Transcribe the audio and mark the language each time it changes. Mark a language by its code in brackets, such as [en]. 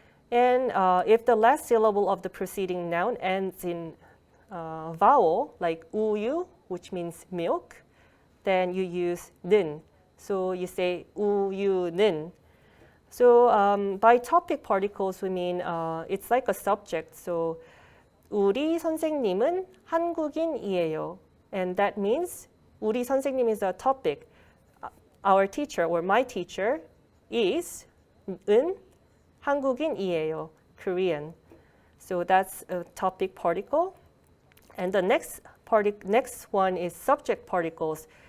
[en] And if the last syllable of the preceding noun ends in vowel, like 우유, which means milk, then you use 는. So you say 우유는. So by topic particles, we mean it's like a subject. [ko] So 우리 선생님은 한국인이에요. [en] And that means [ko] 우리 선생님 [en] is a topic. Our teacher or my teacher is [ko] 은 한국인이에요, [en] Korean. So that's a topic particle. And the next one is subject particles.